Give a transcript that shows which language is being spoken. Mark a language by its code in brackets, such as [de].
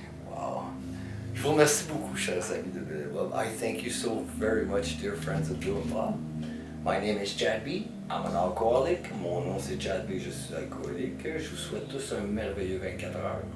[fr] Wow. Je vous remercie beaucoup, chers amis de Bill and Bob. [en] I thank you so very much, dear friends of Bill and Bob. My name is Chad B. I'm an alcoholic. [fr] Mon nom c'est Chad B. Je suis alcoolique. Je vous souhaite tous un merveilleux 24 heures.